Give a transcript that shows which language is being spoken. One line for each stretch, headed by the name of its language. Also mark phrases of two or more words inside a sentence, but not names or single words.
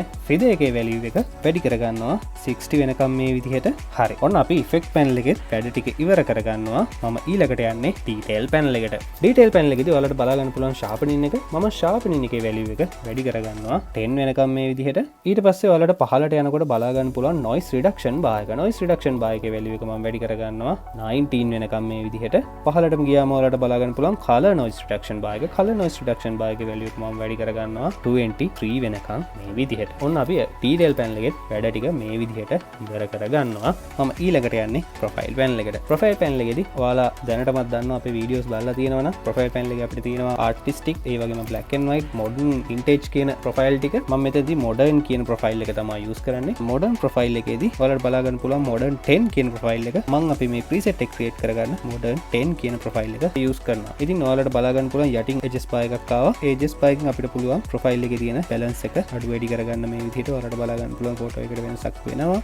Sinhala: feather එකේ value එක වැඩි කරගන්නවා 60 වෙනකම් මේ විදිහට. හරි. ඔන්න අපි
English: effect panel
Sinhala: එකේ වැඩ ටික ඉවර කරගන්නවා. මම ඊළඟට යන්නේ
English: detail panel
Sinhala: එකට.
English: detail panel
Sinhala: එකේදී ඔයාලට බලා ගන්න පුළුවන් sharpening එක. මම sharpening එකේ value එක වැඩි කරගන්නවා 10 වෙනකම් මේ විදිහට. ඊට පස්සේ ඔයාලට පහළට යනකොට බලා ගන්න පුළුවන්
English: noise reduction bar
Sinhala: එක.
English: noise reduction bar
Sinhala: එකේ value එක මම වැඩි කරගන්නවා 19 වෙනකම් මේ විදිහට. පහළටම ගියාම ඔයාලට බලා ගන්න පුළුවන්
English: color noise reduction bar
Sinhala: එක.
English: color noise reduction bar
Sinhala: එකේ value එක මම වැඩි කරගන්නවා 23 වෙනකම් මේ විදිහට. ඔන්න අපි
English: detail panel
Sinhala: එකේ වැඩ ටික මේ විදිහට ඉවර කරගන්නවා. මම ඊළඟට යන්නේ
English: profile panel
Sinhala: එකට.
English: profile panel
Sinhala: එකේදී ඔයාලා දැනටමත් දන්නවා අපේ videos බලලා තියෙනවා නම් profile panel එකේ අපිට තියෙනවා artistic ඒ වගේම
English: black and white modern vintage
Sinhala: කියන profile ටික. මම මෙතනදී modern කියන profile එක තමයි use කරන්නේ.
English: modern profile
Sinhala: එකේදී ඔයාලට බලා ගන්න පුළුවන් modern 10 කියන profile එක. මම අපි මේ preset එක create කරගන්න modern 10 කියන profile එක use කරනවා. ඉතින් ඔයාලට බලා ගන්න පුළුවන් යටින්
English: edges bar
Sinhala: එකක් ආවා. ඒ
English: edges bar
Sinhala: එකෙන් අපිට පුළුවන් profile එකේ තියෙන balance එක අඩු වැඩි කරගන්න මේ විදිහට ඔයාලට බලා ගන්න පුළුවන් photo එකකට වෙනසක් වෙනවා.